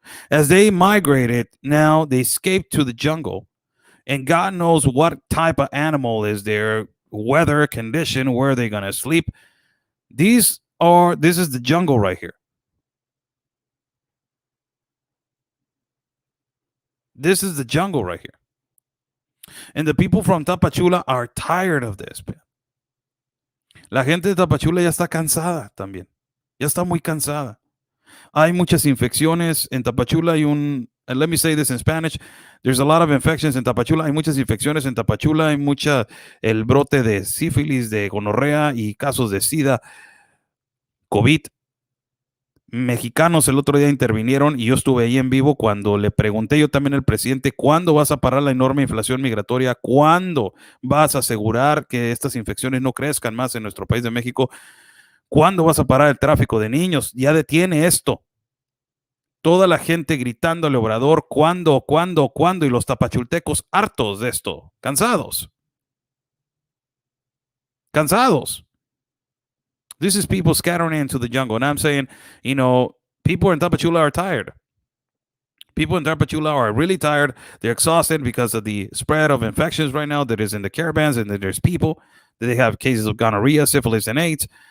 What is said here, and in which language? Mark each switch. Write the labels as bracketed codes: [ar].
[en] As they migrated, now they escaped to the jungle, and God knows what type of animal is there, weather condition, where they're going to sleep. This is the jungle right here. This is the jungle right here. And the people from Tapachula are tired of this. [es] La gente de Tapachula ya está cansada también. Ya está muy cansada. Hay muchas infecciones en Tapachula. [en] And let me say this in Spanish. There's a lot of infections in Tapachula. [es] Hay muchas infecciones en Tapachula. Hay el brote de sífilis, de gonorrea y casos de SIDA, COVID. Mexicanos el otro día intervinieron y yo estuve ahí en vivo cuando le pregunté yo también al presidente, ¿cuándo vas a parar la enorme inflación migratoria? ¿Cuándo vas a asegurar que estas infecciones no crezcan más en nuestro país de México? ¿Cuándo vas a parar el tráfico de niños? Ya detiene esto. Toda la gente gritando al Obrador, ¿cuándo? Y los tapachultecos hartos de esto, cansados. [en] This is people scattering into the jungle. And I'm saying, you know, people in Tapachula are tired. People in Tapachula are really tired. They're exhausted because of the spread of infections right now that is in the caravans, and that there's people that they have cases of gonorrhea, syphilis, and AIDS.